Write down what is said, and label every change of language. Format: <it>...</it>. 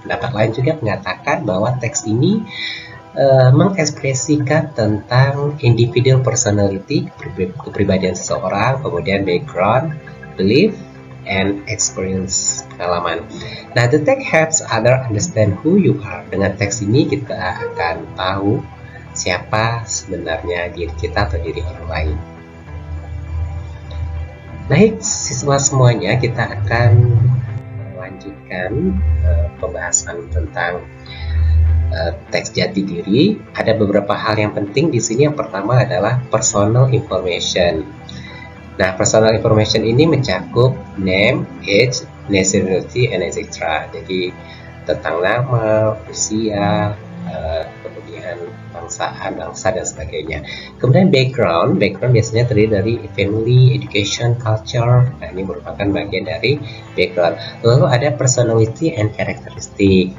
<id>Pendapat lain juga mengatakan bahwa teks ini mengekspresikan tentang</id> <en>individual personality,</en> <id>kepribadian seseorang, kemudian</id> <en>background, belief, and experience,</en> <id>pengalaman.</id> <en>Nah, the text helps others understand who you are.</en> <id>Dengan teks ini kita akan tahu siapa sebenarnya diri kita atau diri orang lain. Baik, siswa semuanya, kita akan melanjutkan pembahasan tentang teks jati diri. Ada beberapa hal yang penting di sini. Yang pertama adalah personal information.</id> <en>Nah, personal information</en> <id>ini mencakup</id> <en>name, age, nationality, and etc.</en> <id>Jadi tentang nama, usia, kemudian bangsa dan sebagainya. Kemudian background biasanya terdiri dari</id> <en>family, education, culture.</en> <id>Nah, ini merupakan bagian dari background. Lalu ada</id> <en>personality and characteristic.</en>